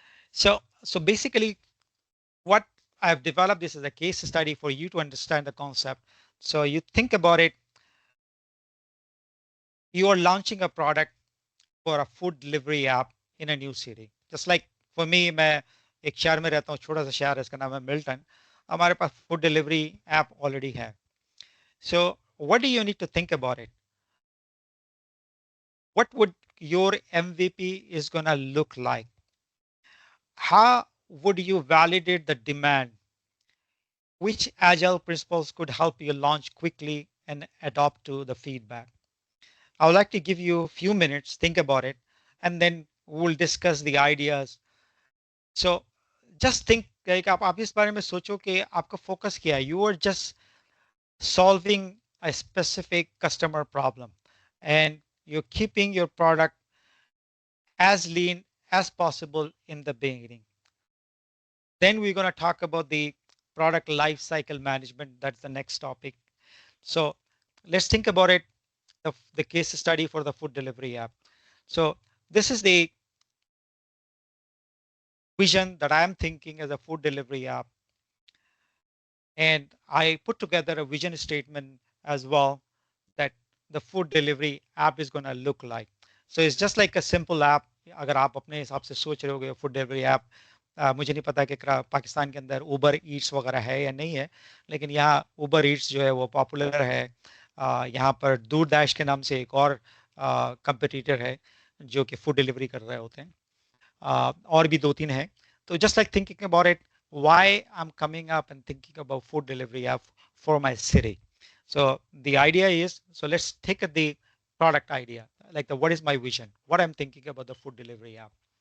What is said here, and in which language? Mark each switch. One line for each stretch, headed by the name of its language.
English: So basically, what I've developed this as a case study for you to understand the concept. So you think about it, you are launching a product for a food delivery app in a new city. Just like for me,
Hindi: मैं एक शहर में रहता हूँ, छोटा सा शहर है, इसका नाम है मिल्टन. हमारे पास फूड डिलीवरी ऐप ऑलरेडी है.
English: So what do you need to think about it? What would your MVP is gonna look like? How would you validate the demand? Which agile principles could help you launch quickly and adopt to the feedback? I would like to give you a few minutes, think about it, and then we'll discuss the ideas. So just think, like
Hindi: आप इस बारे में सोचो कि आपका focus क्या है.
English: You are just solving a specific customer problem, and you're keeping your product as lean as possible in the beginning. Then we're going to talk about the product life cycle management. That's the next topic. So let's think about it, the case study for the food delivery app. So this is the vision that I'm thinking as a food delivery app. And I put together a vision statement as well that the food delivery app is going to look like. So it's just like a simple app.
Hindi: अगर आप अपने हिसाब से सोच रहे होगे food delivery app, मुझे नहीं पता कि पाकिस्तान के अंदर उबर ईट्स वगैरह है या नहीं है, लेकिन यहाँ उबर ईट्स जो है वो पॉपुलर है. यहाँ पर दूरदाश के नाम से एक और कंपटीटर है जो कि फूड डिलीवरी कर रहे होते हैं. और भी दो तीन है.
English: तो just like thinking about it, why I'm coming up and thinking about food delivery app for my city. So the idea is, so let's take the product idea, like what is my vision, what I'm thinking about the food delivery app.